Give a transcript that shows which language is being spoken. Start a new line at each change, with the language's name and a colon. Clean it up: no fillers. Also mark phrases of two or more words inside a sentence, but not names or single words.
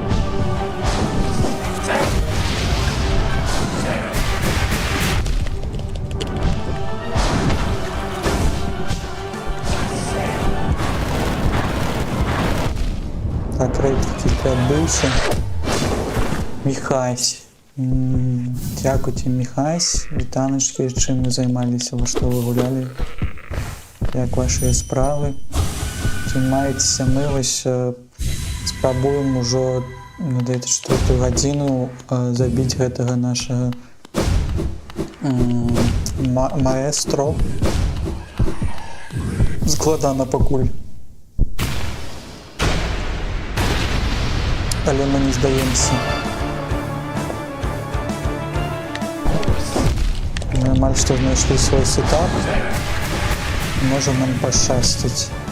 Ukrainian: Так, рейд тільки відбився. Міхась. Дякуйте, Міхась. Вітаночки, чим ви займалися, во що ви гуляли? Як ваші справи? Чим маєтеся? Ми ось спробуємо вже на 4 годину забити гэтага нашого маестро. Складана пакуль. Але ми не здаємося.
Russian: Нормально, что нашли свой сетап.
Ukrainian: Может нам пощастить.